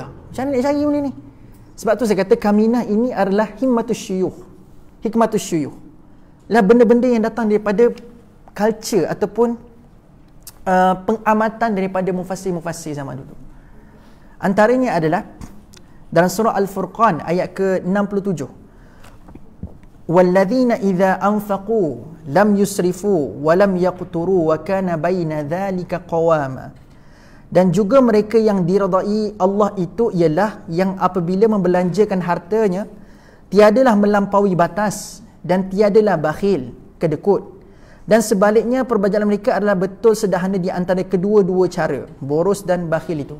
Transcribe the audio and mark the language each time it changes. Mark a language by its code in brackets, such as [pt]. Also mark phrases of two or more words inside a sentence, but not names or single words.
[ms] Macam mana nak cari benda ni? Sebab tu saya kata kaminah ini adalah [ar] حكمة الشيوخ. [ms] Lah benda-benda yang datang daripada culture ataupun pengamatan daripada mufassir-mufassir zaman dulu. Antaranya adalah dalam surah Al-Furqan ayat ke-67. [ar] والذين إذا أنفقوا لم يسرفوا ولم يقتروا وكان بين ذلك قواما. [ms] Dan juga mereka yang diridai Allah itu ialah yang apabila membelanjakan hartanya tiadalah melampaui batas dan tiadalah bakhil, kedekut. Dan sebaliknya perbuatan mereka adalah betul sederhana di antara kedua-dua cara, boros dan bakhil itu.